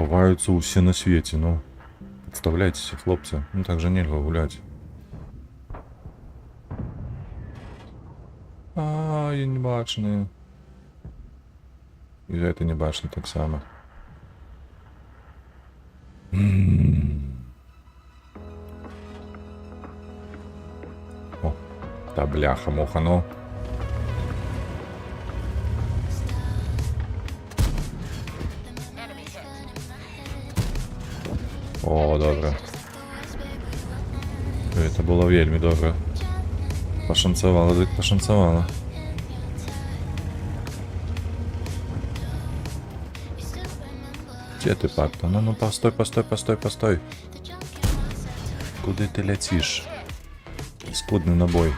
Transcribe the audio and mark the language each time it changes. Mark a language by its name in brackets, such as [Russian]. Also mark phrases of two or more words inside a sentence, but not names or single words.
[Belarusian] збіраюцца ўсе на свеце, ну. Падставляйцеся, хлопцы, ну так жа нельга гуляць. Я не бачны. І гэта не бачны таксама. [Russian] О, та бляха-муха, ну. [Ukrainian] О, добре. [Belarusian] Гэта было вельмі добра. Пашанцавала, дык пашанцавала. [Russian] Где ты, Пакта? Ну, постой, постой, постой, постой. [Belarusian] Куды ты ляціш? Скудны набой.